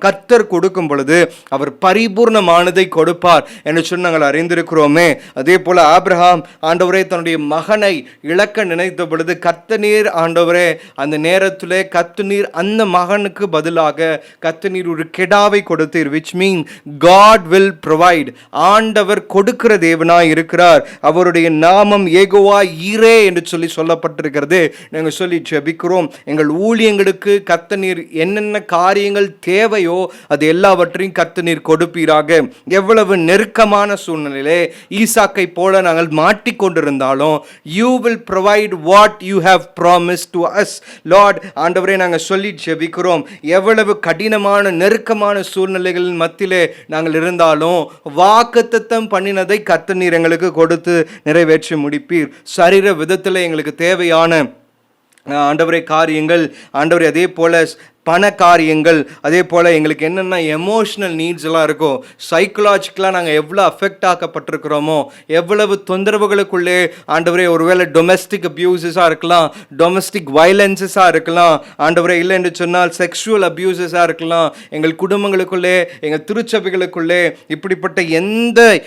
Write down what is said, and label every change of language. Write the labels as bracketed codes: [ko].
[ta] கர்த்தர் கொடுக்கும் பொழுது அவர் பரிபூர்ணமானதை கொடுப்பார் என்று சொல்லி நாங்கள் அறிந்திருக்கிறோமே. அதே போல ஆபிரகாம் ஆண்டவரே தன்னுடைய மகனை இழக்க நினைத்த பொழுது கர்த்தர் நீர் ஆண்டவரே அந்த நேரத்திலே கர்த்தர் நீர் அந்த மகனுக்கு பதிலாக கர்த்தர் நீர் ஒரு கெடாவை கொடுத்தீர். [en] which mean God will provide. [ta] ஆண்டவர் கொடுக்கிற தேவனாய் இருக்கிறார். அவருடைய நாமம் யெகோவா ஈரே என்று சொல்லி சொல்லப்பட்டிருக்கிறது. நாங்கள் சொல்லி ஜெபிக்கிறோம். எங்கள் ஊழியங்களுக்கு கர்த்தர் நீர் என்னென்ன காரியங்கள் தேவையோ அது எல்லாவற்றையும் கர்த்தர் நீர் கொடுப்பீராக. எவ்வளவு நெருக்கமான சூழ்நிலையிலே ஈசாக்கை போல நாங்கள் மாட்டிக்கொண்டிருந்தாலும் [en] you will provide what you have promised to us Lord. [ta] ஆண்டவரே நாங்கள் சொல்லி ஜெபிக்கிறோம். எவ்வளவு கடினமான நெருக்கமான சூழ்நிலைகளின் மத்தியிலே நாங்கள் இருந்தாலும் வாக்குத்தத்தம் பண்ணினதை கர்த்தர் நீர் எங்களுக்கு கொடுத்து நிறைவேற்றி முடிப்பீர். சரீர விதத்தில் எங்களுக்கு தேவையான ஆண்டவரே காரியங்கள், ஆண்டவரே அதே போல பண காரியங்கள், அதே போல் எங்களுக்கு என்னென்ன எமோஷ்னல் நீட்ஸ் எல்லாம் இருக்கோ, சைக்கலாஜிக்கலாக நாங்கள் எவ்வளோ அஃபெக்ட் ஆக்கப்பட்டிருக்கிறோமோ, எவ்வளவு தொந்தரவுகளுக்குள்ளே ஆண்டவரே ஒருவேளை டொமெஸ்டிக் அப்யூசஸாக இருக்கலாம், டொமெஸ்டிக் வயலன்சஸாக இருக்கலாம், ஆண்டவரே இல்லை என்று சொன்னால் செக்ஷுவல் அப்யூசஸாக இருக்கலாம், எங்கள் குடும்பங்களுக்குள்ளே எங்கள் திருச்சபைகளுக்குள்ளே இப்படிப்பட்ட எந்த